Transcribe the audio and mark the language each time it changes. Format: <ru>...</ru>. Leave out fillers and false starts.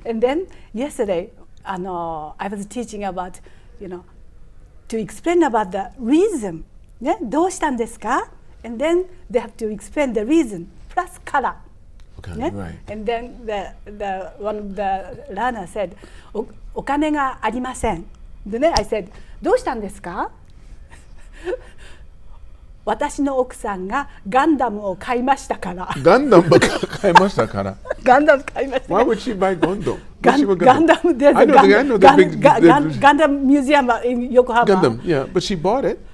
<en>And then yesterday, I was teaching about, to explain about the reason.</en> <ja>ね、どうしたんですか?</ja> <en>And then they have to explain the reason plus color. Okay, yeah? right. And then the one of the learner said,</en> <ja>お金がありません.</ja> <en>Then I said,</en> <ja>どうしたんですか? 私の奥さんがガンダムを買いましたから。ガンダム買いましたから。ガンダム買いましたから。</ja> <en>Why would she buy Gundam? Gundam, there's I know the big Gundam museum in Yokohama. Gundam, yeah, but she bought it.</en>